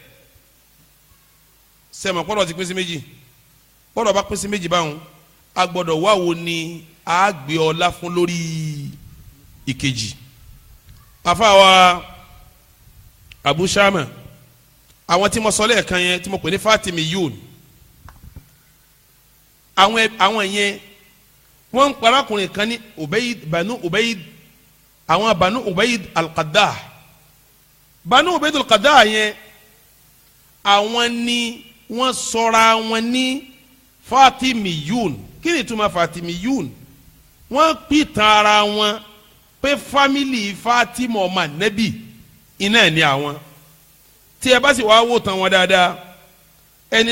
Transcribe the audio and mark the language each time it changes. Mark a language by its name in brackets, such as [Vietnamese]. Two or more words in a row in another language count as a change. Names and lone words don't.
[Yoruba] sẹ́mi kọ́dọ̀ ti pín sí méjì kọ́dọ̀ bá pín sí méjì báwọn a gbọ́dọ̀ wá wo ni a gbé ọlá fún lórí ìkejì àfàwà Abu Shama àwọn tí mo sọ lẹ́ẹ̀kan yẹn tí mo pè ní Fatimiyun àwọn yẹn wọ́n ń parakùnrin kan ní banu Ubayd àwọn banu Ubayd al-Qaddah banu Ubayd al-Qaddah yẹn àwọn ni wọ́n sọra wọn ní Fatimiyun kí ni ìtumọ̀ Fatimiyun wọ́n pìtàn ara wọn pé fámìlì Fatima ọmọ Nabi iná ẹ̀ ní àwọn tí ẹ bá sì wá wò tán wọn dáadáa ẹni